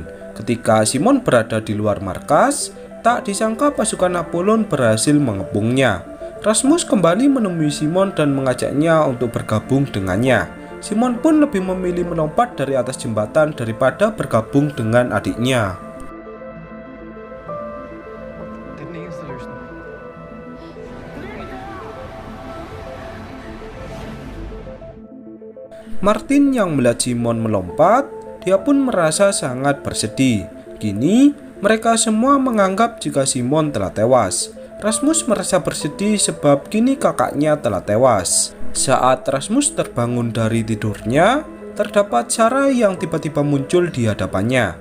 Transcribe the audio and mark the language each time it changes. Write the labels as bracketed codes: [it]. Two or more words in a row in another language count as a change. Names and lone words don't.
[id] Ketika Simon berada di luar markas, tak disangka pasukan Apollon berhasil mengepungnya. Rasmus kembali menemui Simon dan mengajaknya untuk bergabung dengannya. Simon pun lebih memilih melompat dari atas jembatan daripada bergabung dengan adiknya. [da] Det er den eneste løsning. [id] Martin yang melihat Simon melompat, dia pun merasa sangat bersedih. Kini, mereka semua menganggap jika Simon telah tewas. Rasmus merasa bersedih sebab kini kakaknya telah tewas. Saat Rasmus terbangun dari tidurnya, terdapat Sarah yang tiba-tiba muncul di hadapannya.